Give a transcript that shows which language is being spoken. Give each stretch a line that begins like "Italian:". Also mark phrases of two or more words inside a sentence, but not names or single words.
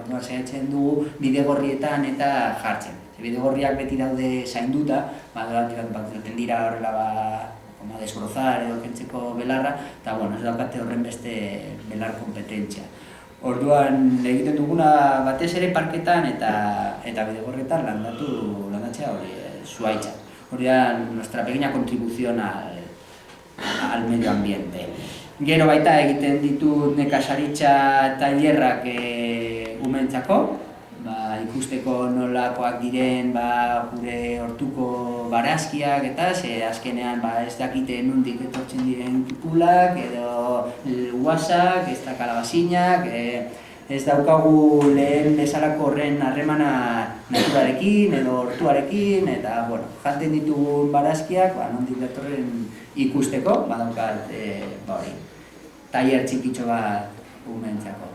Basque: Orduan saiatzen dugu bidegorrietan eta jartzen. Bidegorriak beti daude zainduta, baten dira horrela desbrozar edo kentzeko belarra, eta ez daukate horren beste belar kompetentzia. Orduan egiten duguna batez ere parketan eta bidegorrietan landatzea hori zuhaitza. Hori da
Spanish: nuestra pequeña contribución al medio ambiente.
Basque: Gero baita egiten ditut nekazaritza tailerrak umeentzako, ikusteko nolakoak diren gure hortuko barazkiak eta azkenean ez dakite nondik etortzen diren tipulak edo guasak, ez da kalabazinak, ez daukagu lehen bezalako horren harremana naturarekin edo hortuarekin eta jaten ditugun barazkiak nondik datorren ikusteko, badaukat tailer txikitxo bat umeentzako.